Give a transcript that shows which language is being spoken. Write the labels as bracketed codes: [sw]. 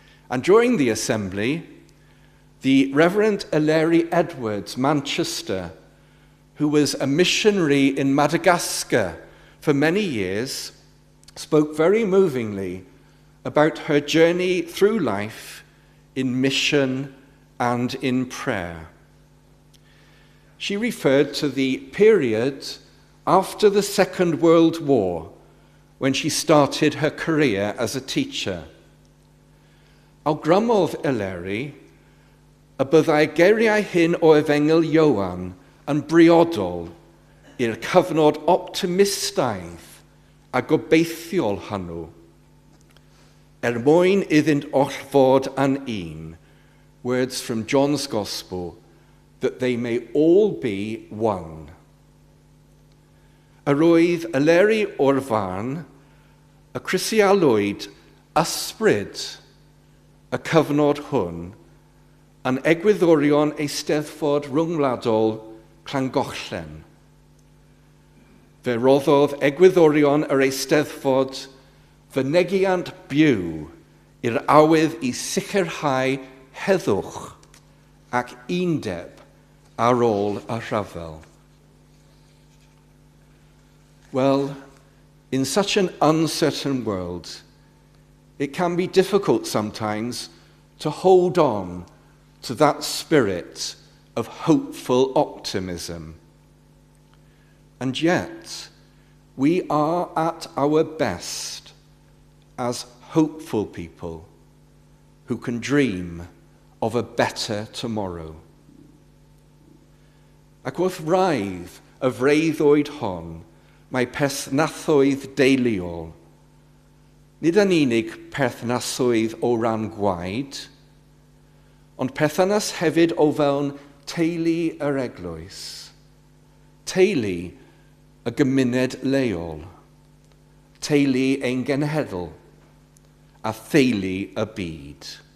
[en] And during the assembly, the Reverend Eleri Edwards, Manchester, who was a missionary in Madagascar for many years, spoke very movingly about her journey through life in mission and in prayer. She referred to the period after the Second World War when she started her career as a teacher. [cy] Awgrymodd Eleri y byddai geiriau hyn o Efengel Ioan yn briodol i'r cyfnod optimistaidd a gobeithiol hwnnw, mwyn iddynt oll fod yn un, [en] words from John's Gospel, that they may all be one. [cy] Yr oedd Eleri o'r farn, y crisialwyd ysbryd y cyfnod hwn yn egwyddorion eisteddfod rhyngwladol Llangollen. Fe roddodd egwyddorion yr eisteddfod fynegiant byw i'r awydd i sicrhau heddwch ac undeb ar ôl y rhyfel. [en] Well, in such an uncertain world, it can be difficult sometimes to hold on to that spirit of hopeful optimism. And yet, we are at our best as hopeful people who can dream of a better tomorrow. [cy] Ac wrth raidd y freuddwyd hon, mae perthnasoedd deuluol, nid yn unig perthnasoedd o ran gwaed, ond perthynas hefyd o fewn teulu yr Eglwys, teulu y gymuned leol, teulu ein genhedl, a theulu y byd.